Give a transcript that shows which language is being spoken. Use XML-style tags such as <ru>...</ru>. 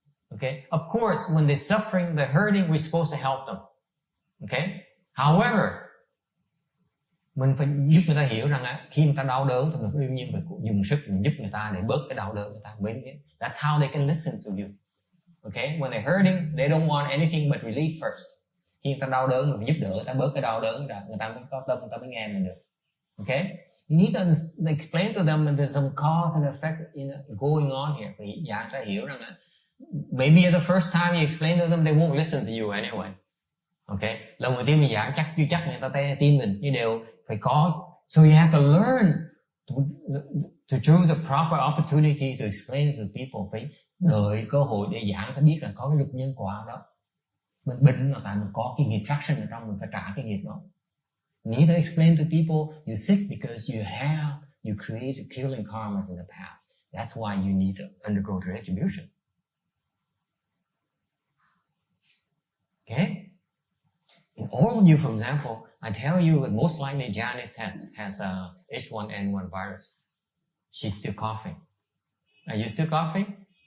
<en>Okay, of course, when they're suffering, they're hurting, we're supposed to help them. Okay, however,</en> <vi>mình phải giúp người ta hiểu rằng khi người ta đau đớn thì mình đương nhiên phải dùng sức mình giúp người ta để bớt cái đau đớn người ta.</vi> <en>That's how they can listen to you. Okay, when they're hurting, they don't want anything but relief first.</en> <vi>Khi người ta đau đớn mình phải giúp đỡ người ta bớt cái đau đớn, người ta mới có tâm, người ta mới nghe mình được.</vi> <en>Okay, you need to explain to them that there's some cause and effect going on here.</en> <vi>Phải giảng ra hiểu rằng</vi> <en>maybe the first time you explain to them, they won't listen to you anyway.</en> <vi>Okay, lần đầu tiên mình giảng chưa chắc người ta tin mình, nhưng đều phải có.</vi> <en>So you have to learn to choose the proper opportunity to explain to people.</en> <vi>Phải đợi cơ hội để giảng, ta biết là có cái luật nhân quả đó. Mình bệnh là tại mình có cái nghiệp traction ở trong, mình phải trả cái nghiệp đó.</vi> <en>You need to explain to people you're sick because you created killing karmas in the past. That's why you need to undergo the retribution. Okay? In all of you, for example, I tell you that most likely Janice has H1N1 virus. She's still coughing. Are you still coughing?</en>